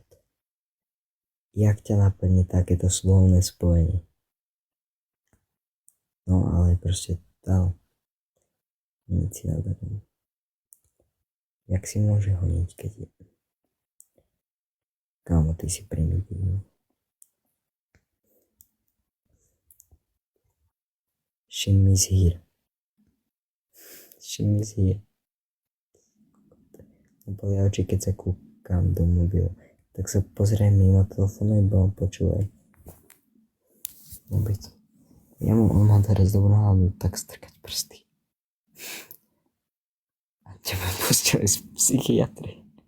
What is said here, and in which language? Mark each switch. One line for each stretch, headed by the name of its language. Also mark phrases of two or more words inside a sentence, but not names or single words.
Slovak: Jak ťa napadne takéto slovné spojenie? No ale proste dal. Nic si nadarmo. Jak si môže honiť, keď je... Kámo, ty si primitívny.
English: Shim is here. Shim is here.
Slovak: boli oči, keď sa kúkam do mobilu. Tak sa pozriem mimo telefónu, iba počúvaj. Vôbec. On má teraz dobrú náladu, tak strkať prsty. A teba pustili z psychiatrie.